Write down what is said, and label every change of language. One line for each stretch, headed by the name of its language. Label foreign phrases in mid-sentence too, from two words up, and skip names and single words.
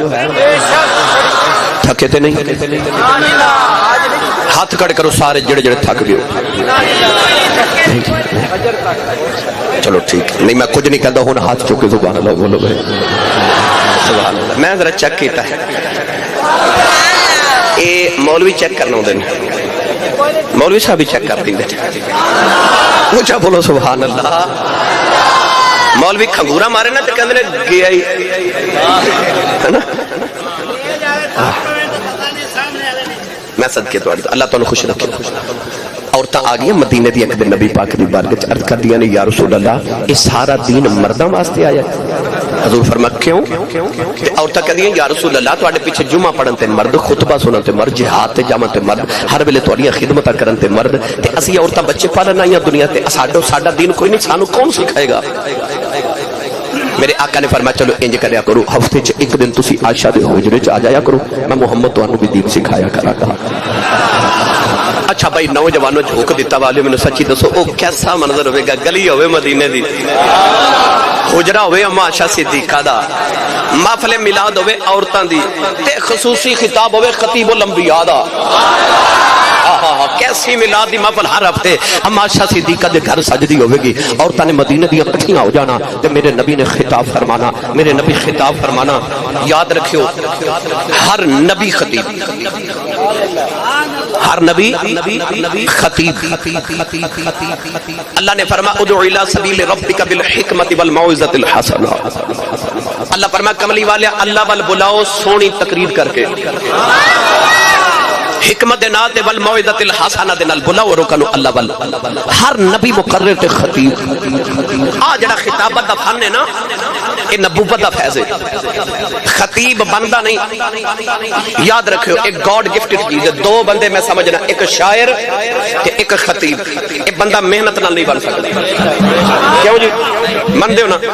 Punjabi: تھکے تے نہیں ہاتھ کڑ کرو سارے جڑے جڑے تھک گئے چلو ٹھیک نہیں میں کچھ نہیں کہتا ہوں ہاتھ چکے
Arabic: سبحان اللہ
Punjabi: بولو بھائی
Arabic: سبحان اللہ
Punjabi: میں ذرا چیک کیتا ہے اے مولوی چیک کرنا ہوندے نے مولوی صاحب بھی چیک کر دیندے اونچا بولو
Arabic: سبحان اللہ
Punjabi: مولوی کھنگورا مارے نا تے کہندے نے گیا ہی ہے نا میں صدقے تو اللہ تعالیٰ خوش رکھے عورتاں آ گیا مدینے دی ایک دن نبی پاک دی بارگاہ عرض کر دیا نے
Arabic: یا رسول اللہ
Punjabi: یہ سارا دین مرداں واسطے آیا حضور فرمایا کیوں تے عورتاں کہندیاں
Arabic: یا رسول اللہ
Punjabi: تواڈے پیچھے جمعہ پڑھن تے مرد خطبہ سنن تے مرد جہاد تے جاون تے مرد ہر ویلے تواڈیاں خدمتاں کرن تے مرد تے اسی عورتاں بچے پالن آئیاں دنیا تے ساڈا دین کوئی نہیں سانو کون سکھائے گا میرے آقا نے فرمایا چلو انج کریا کرو ہفتے چ ایک دن تسی عائشہ دے حجرے چ آ جایا کرو میں محمد تانوں بھی دین سکھایا کرا گا اچھا بھائی نوجوانوں جھوک دیتا والے میں سچی دسو او کیسا منظر ہوئے گا گلی ہوئے مدینے دی حجرہ ہوئے اما عائشہ صدیقہ دا محفل میلاد ہوئے عورتاں دی تے خصوصی خطاب ہوئے خطیب الانبیاء دا کیسی میلاد دی محفل ہر ہفتے اما عائشہ صدیقہ دے گھر سجدی ہوئے گی عورتاں نے مدینے دی اکٹھیاں ہو جانا تے میرے نبی نے خطاب فرمانا میرے نبی خطاب فرمانا یاد رکھیو ہر نبی خطیب ہر نبی خطیب اللہ نے فرمایا
Arabic: ادعو الی سبیل ربک بالحکمت والموعظۃ الحسنہ
Punjabi: اللہ فرمایا کملی والے اللہ وال بلاؤ سونی تقریر کر کے حکمت دے نال تے ول
Arabic: موعظۃ الحسنہ
Punjabi: دے نال بلاؤ رکنو اللہ ول ہر نبی مقرر تے خطیب آ جڑا خطابت دا فن ہے نا یہ نبوت دا فیض ہے خطیب بندہ نہیں یاد رکھو ایک
English: God gifted
Punjabi: چیز ہے دو بندے میں سمجھنا ایک شاعر تے ایک خطیب ایک بندہ محنت نال نہیں بن سکتا کیوں جی من دیو نا